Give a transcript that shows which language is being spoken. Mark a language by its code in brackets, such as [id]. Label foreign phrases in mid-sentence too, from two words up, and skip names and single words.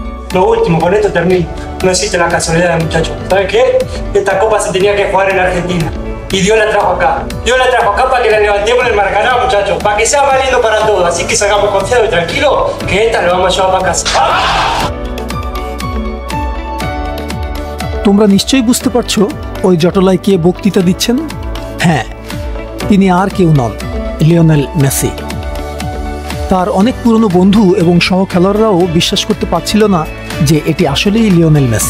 [es] Lo último, con esto termino. No existe la casualidad, muchachos. ¿Saben qué? Esta copa se tenía que jugar en Argentina. Y Dios la trajo acá. Dios la trajo acá para que la levantemos en el Maracaná, muchachos. Para que sea más lindo para todos. Así que salgamos confiados y tranquilos que esta la vamos a llevar para casa. [bn] তোমরা নিশ্চয়ই বুঝতে পারছো ওই জটলায় কে বক্তৃতা দিচ্ছেন। হ্যাঁ, তিনি আর কেউ নন, লিওনেল মেসি। তার অনেক পুরনো বন্ধু এবং সহ খেলোয়াড়রাও বিশ্বাস করতে পারছিল না যে এটি আসলেই লিওনেল মেসি।